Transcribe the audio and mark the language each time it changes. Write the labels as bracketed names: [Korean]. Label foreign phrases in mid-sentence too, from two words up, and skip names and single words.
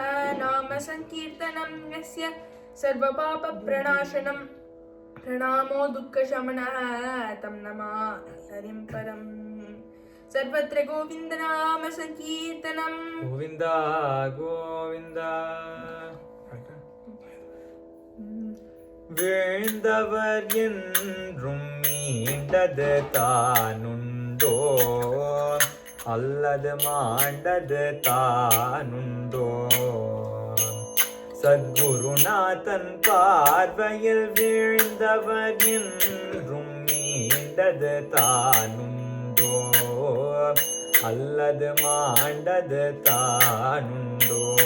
[Sanskrit] नाम संकीर्तनं यस्य सर्वपापप्रणाशनं प्रणामो दुःखशमनः तं नमामि हरिं परम्। सर्वत्र गोविन्दनाम संकीर्तनं गोविंदा गोविंदा। [Tamil] வீழ்ந்தவர் என்றும் மீண்டது தானுண்டோ அல்லது மாண்டது தானுண்டோ சத்குருநாதன் பார்வையில் வீழ்ந்தவர் என்றும் மீண்டது தானுண்டோ அல்லது மாண்டது தானுண்டோ